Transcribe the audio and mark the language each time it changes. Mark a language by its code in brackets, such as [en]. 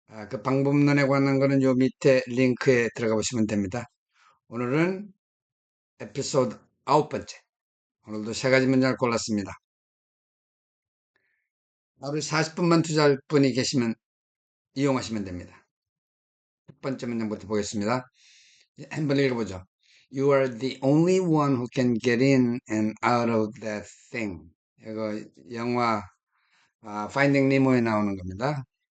[ko] 그 방법론에 관한 거는 요 밑에 링크에 들어가 보시면 됩니다. 오늘은 에피소드 9번째. 오늘도 세 가지 문장을 골랐습니다. 하루에 40분만 투자할 분이 계시면 이용하시면 됩니다. 첫 번째 문장부터 보겠습니다. 한번 읽어보죠. [en] You are the only one who can get in and out of that thing. [ko] 이거 영화 Finding Nemo에 나오는 겁니다.